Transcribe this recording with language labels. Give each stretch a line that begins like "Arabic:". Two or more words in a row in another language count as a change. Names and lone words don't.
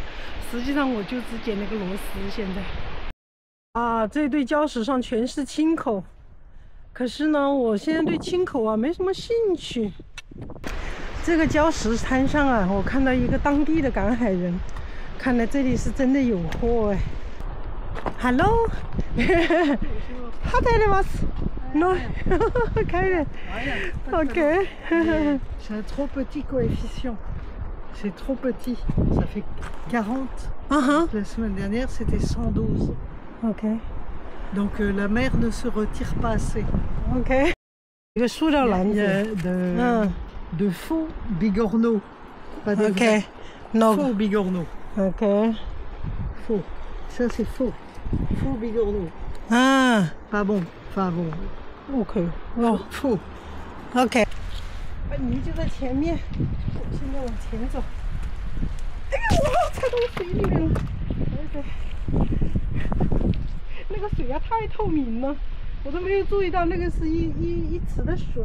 Chinese: 实际上我就只捡了个螺丝。现在，啊，这对礁石上全是青口，可是呢，我现在对青口啊没什么兴趣。这个礁石滩上啊，我看到一个当地的赶海人，看来这里是真的有货哎。Hello，
French: Non, okay. C'est un trop petit coefficient. C'est trop petit. Ça fait 40. La semaine dernière, c'était 112. Ok. Donc la mer ne se retire pas assez. Ok. Il y a de faux bigorneaux. Pas de vrais. No. Faux bigorneaux. Ok. Faux. Ça, c'est faux. Faux bigorneaux. Ah. Pas bon. Enfin bon.
Chinese: OK， 哦，不，OK， 本尼就在前面，我现在往前走。哎呀，我踩到水里面了！那个水啊太透明了，我都没有注意到那个是一池的水。